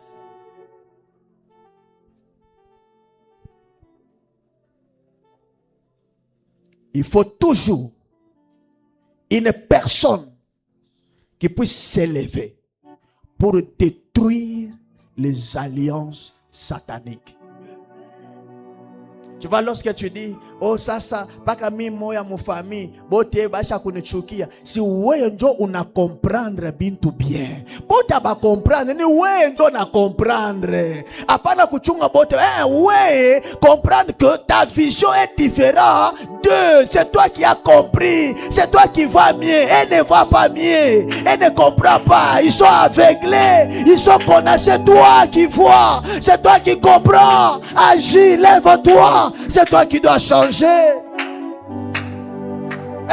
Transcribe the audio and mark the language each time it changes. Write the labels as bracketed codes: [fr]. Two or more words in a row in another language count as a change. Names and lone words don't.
[fr] Il faut toujours une personne qui puisse s'élever pour détruire les alliances sataniques. Tu vois, lorsque tu dis, oh ça, pas comme moi et mon famille, [sw] bote basha kunichukia. Si wewe ndio una comprendre bintu bien. Bote ba comprendre, ni wewe ndio na comprendre. Hapana kuchunga bote, wewe [fr] comprendre que ta vision est différente de, c'est toi qui as compris, c'est toi qui vas mieux, elle ne va pas mieux, elle ne comprend pas, ils sont aveuglés, ils sont condamnés, c'est toi qui vois, c'est toi qui comprends, agis, lève-toi, c'est toi qui dois changer.